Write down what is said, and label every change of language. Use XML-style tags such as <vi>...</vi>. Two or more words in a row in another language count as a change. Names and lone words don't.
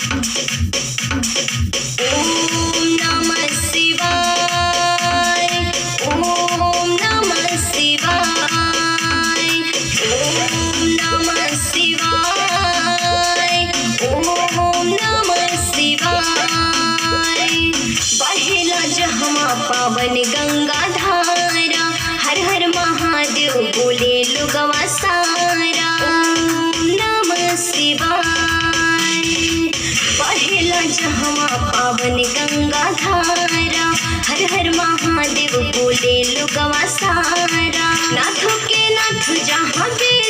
<sa>ओम नमः शिवाय, ओम नमः शिवाय, ओम नमः शिवाय, ओम नमः शिवाय।</sa> <bho>बहेला जहमा पावन गंगा धारा, हर हर महादेव बोले लोगवा सारा।</bho> <sa>ओम नमः शिवाय।</sa> <bho>बहेला जहमा पावन गंगा धारा, हर हर महादेव बोले लोगवा सारा। नाथों के नाथ जहाँ</bho>